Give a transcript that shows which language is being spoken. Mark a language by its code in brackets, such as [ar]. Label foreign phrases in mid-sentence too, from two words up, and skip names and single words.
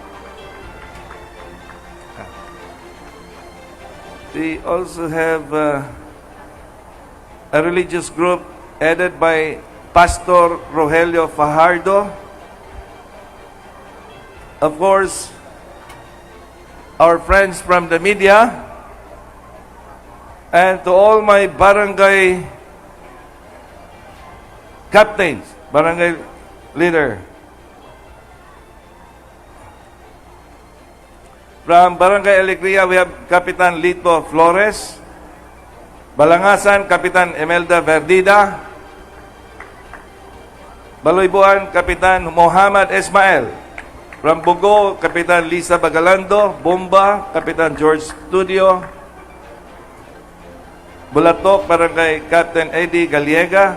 [en] We also have a religious group headed by Pastor Rogelio Fajardo. Of course, our friends from the media, and to all my barangay captains, barangay leader. From Barangay Alegria, we have Kapitan Lito Flores. Balangasan, Kapitan Emelda Verdida. Baloybuan, Kapitan Muhammad Ismael. From Bugo, Kapitan Lisa Bagalando. Bomba, Kapitan George Studio. Bulatok, Barangay Captain Eddie Galiega.